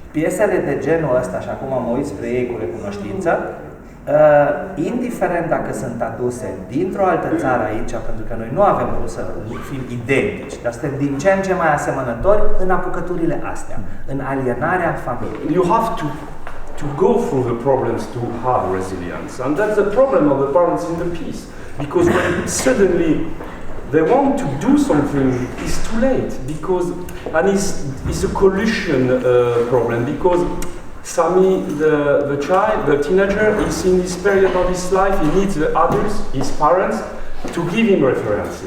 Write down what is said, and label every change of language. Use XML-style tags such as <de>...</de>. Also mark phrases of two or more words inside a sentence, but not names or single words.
<ro>Piesele de genul ăsta, și acum mă uit spre ei cu recunoștință, indiferent dacă sunt aduse dintr-o altă țară aici, pentru că noi nu avem cum să fim identici, dar suntem din ce în ce mai asemănători în apucăturile astea, în alienarea familiei.</ro> <en>You have to go through the problems to have resilience, and that's the problem of the parents in the piece, because when suddenly they want to do something, it's too late, because, and it's a collusion problem, because Sami, the child, the teenager, is in this period of his life, he needs the others, his parents, to give him references.</en>